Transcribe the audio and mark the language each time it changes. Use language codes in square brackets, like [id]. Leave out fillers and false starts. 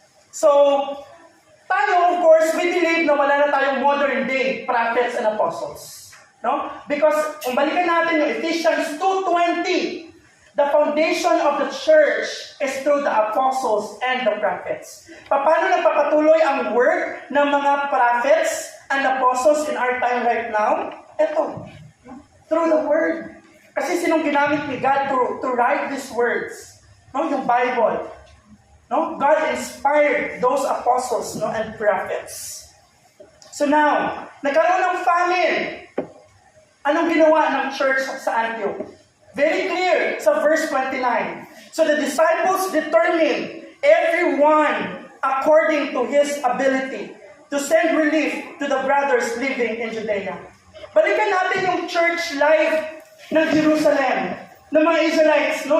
[en] So, tayo, of course, we believe na [tl] wala na tayong [en] modern day prophets and apostles. No? Because, [tl] kung balikan natin yung [en] Ephesians 2:20, the foundation of the church is through the apostles and the prophets. [tl] Paano nagpapatuloy ang work ng mga prophets and apostles [en] in our time right now? [tl] Ito, [en] through the Word. [tl] Kasi sinong ginamit ni God to write these words? No, yung Bible. [en] No, God inspired those apostles, no, and prophets. [tl] So now, nagkaroon ng famine. Anong ginawa ng church sa Antioch? [en] Very clear sa verse 29. So the disciples determined everyone according to his ability to send relief to the brothers living in Judea. [tl] Balikan natin yung church life ng Jerusalem, ng mga Israelites, no?